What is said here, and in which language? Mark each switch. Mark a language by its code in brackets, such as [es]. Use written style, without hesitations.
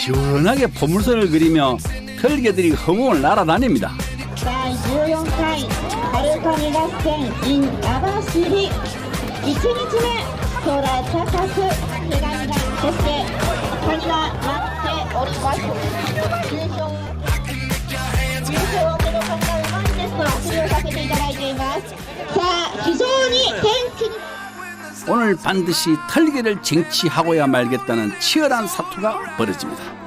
[ko] 시원하게 포물선을 그리며 털개들이 허공을 날아다닙니다. [ja] 第14回春カニ合戦 in 網走1日目空高く毛ガニがそしてカニが舞っております優勝をこのカニがうまいんですと出場させていただいていますさあ非常に天気に [ko] 오늘 반드시 털개를 쟁취하고야 말겠다는 치열한 사투가 벌어집니다.